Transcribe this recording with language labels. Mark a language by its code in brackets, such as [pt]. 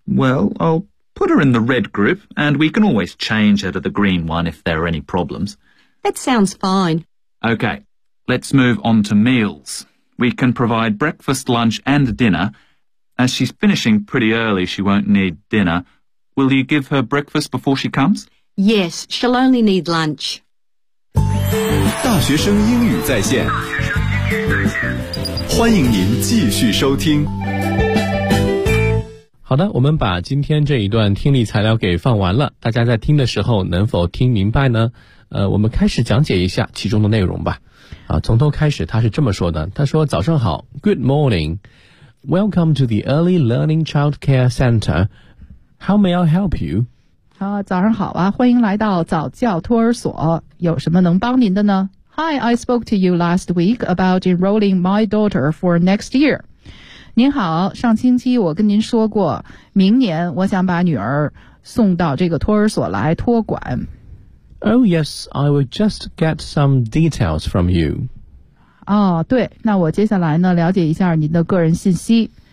[en] Well, I'll put her in the red group, and we can always change her to the green one if there are any problems. That sounds fine. Okay. Let's move on to meals. We can provide breakfast, lunch and dinner. As she's finishing pretty early, she won't need dinner. Will you give her breakfast before she comes? Yes, she'll only need lunch. [zh] 大学生英语在线，欢迎您继续收听。好的，我们把今天这一段听力材料给放完了，大家在听的时候能否听明白呢？我们开始讲解一下其中的内容吧。啊，从头开始，他是这么说的，他说早上好 , [en] Good morning, welcome to the Early Learning Child Care Center, how may I help you? [zh] 好，早上好啊，欢迎来到早教托儿所，有什么能帮您的呢？ [en] Hi, I spoke to you last week about enrolling my daughter for next year. [zh] 您好，上星期我跟您说过，明年我想把女儿送到这个托儿所来托管。 [en] Oh, yes, I will just get some details from you. [zh] 哦，对，那我接下来呢，了解一下您的个人信息。